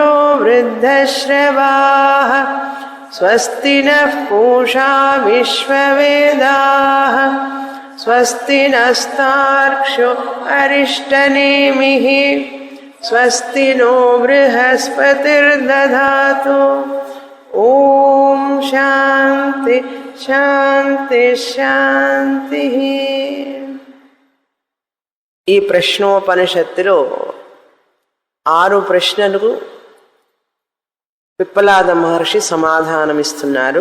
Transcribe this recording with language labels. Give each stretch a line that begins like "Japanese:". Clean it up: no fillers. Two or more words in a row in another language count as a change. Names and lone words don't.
Sanskrit: वृद्धश्रवाः स्वस्ति नः पूषा विश्ववेदाः स्वस्ति नस्तार्क्ष्यो अरिष्टनेमिः स्वस्ति नो बृहस्पतिर्दधातु ओं शान्ति शान्ति शान्ति.
Telugu: ఈ ప్రశ్నోపనిషత్తులో 6 ప్రశ్నలకు పిప్పలాద మహర్షి సమాధానమిస్తున్నారు.